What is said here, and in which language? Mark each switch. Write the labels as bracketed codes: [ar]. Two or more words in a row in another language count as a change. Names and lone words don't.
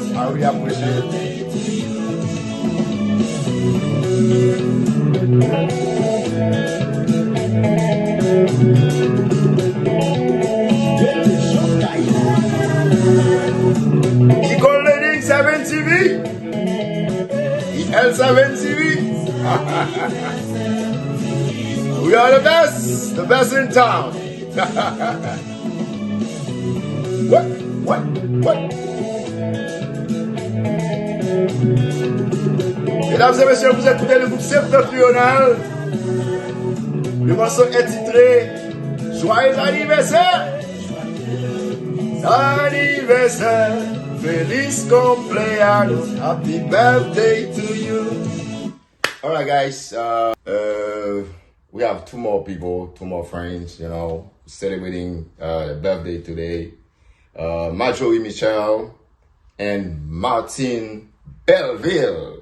[en] I really appreciate it. EL7 TV. EL7 TV. We are the best in town. What? [fr] Mesdames et messieurs, vous écoutez le groupe septentrional. Le morceau est titré Joyeux Anniversaire. Anniversaire, [es] feliz cumpleaños, [en] happy birthday to you. All right, guys. We have two more friends, celebrating their birthday today. Marjorie Michelle and Martin Belleville.